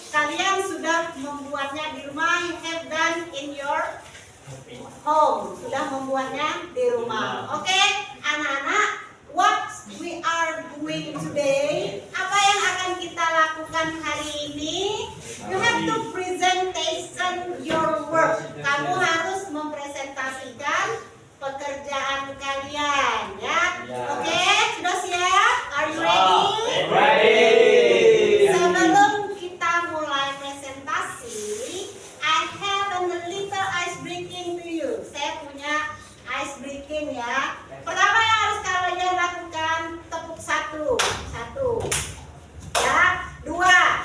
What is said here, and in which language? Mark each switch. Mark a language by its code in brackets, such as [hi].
[id] Kalian sudah membuatnya di rumah. [en] You have done in your home. [id] Sudah membuatnya di rumah. Oke, anak-anak. [en] What we are doing today, [id] apa yang akan kita lakukan hari ini? [en] You have to presentation your work. [id] Kamu harus mempresentasikan pekerjaan kalian, ya. Oke, sudah siap? [en] Are you ready? [id] Sebelum kita mulai presentasi, [en] I have a little ice breaking to you. [id] Saya punya ice breaking, ya. Pertama yang harus kalian lakukan, tepuk satu, ya, dua.